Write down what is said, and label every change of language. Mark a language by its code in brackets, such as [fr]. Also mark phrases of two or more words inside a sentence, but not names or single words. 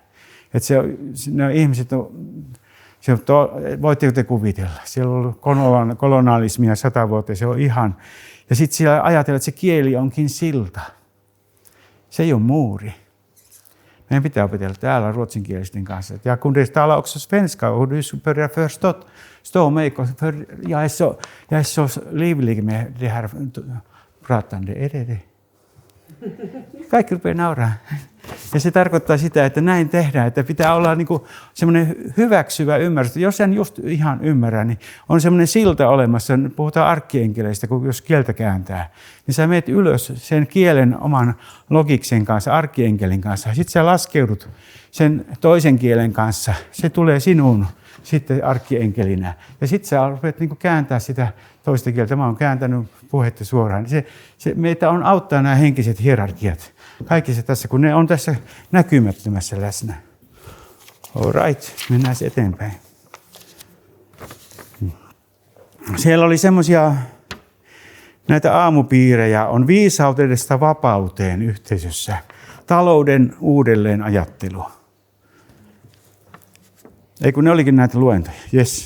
[fi] Että ne ihmiset voitteko te kuvitella? Siellä on ollut kolonialismia 100 vuotta. Se on ihan. Ja sitten siellä ajatellaan, että se kieli onkin silta. Se ei ole muuri. Meidän pitää opetella täällä ruotsinkielisten kanssa. Ja kun [sv] det talar också svenska och du börjar förstå mig, för jag är så livlig med det här pratande. Är det? [fi] Kaikki rupeaa nauraa. Ja se tarkoittaa sitä, että näin tehdään, että pitää olla niin kuin semmoinen hyväksyvä ymmärrys. Jos en just ihan ymmärrä, niin on semmoinen silta olemassa, puhutaan arkkienkeleistä, kun jos kieltä kääntää, niin sä meet ylös sen kielen oman logiksen kanssa, arkkienkelin kanssa. Sitten sä laskeudut sen toisen kielen kanssa, se tulee sinuun sitten arkkienkkelinä. Ja sitten sä rupeat niin kuin kääntää sitä toista kieltä. Mä oon kääntänyt puhetta suoraan. Se meitä on auttaa nämä henkiset hierarkiat. Kaikki se tässä, kun ne on tässä näkymättömässä läsnä. [en] All right, [fi] mennään eteenpäin. Siellä oli semmoisia, näitä aamupiirejä on viisaudesta vapauteen yhteisössä. Talouden uudelleenajattelu. Ei kun ne olikin näitä luentoja, yes.